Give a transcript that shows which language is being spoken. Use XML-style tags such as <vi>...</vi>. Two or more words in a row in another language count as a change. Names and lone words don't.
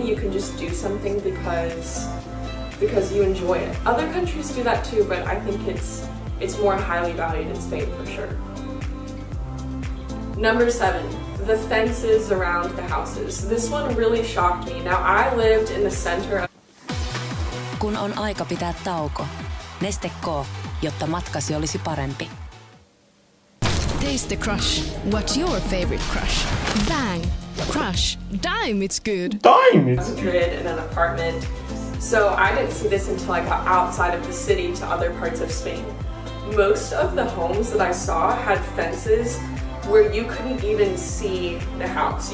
<en>You can just do something because you enjoy it. Other countries do that too, but I think it's more highly valued in Spain for sure. Number 7, the fences around the houses. This one really shocked me. Now, I lived in the center of...</en> <fi>Kun on aika pitää tauko, Neste K, jotta matkasi olisi parempi.</fi> <en>Taste the crush. What's your favorite crush? Bang! Crush. Dime, it's good. Dime, it's good. Madrid in an apartment. So I didn't see this until I got outside of the city to other parts of Spain. Most of the homes that I saw had fences where you couldn't even see the house.</en>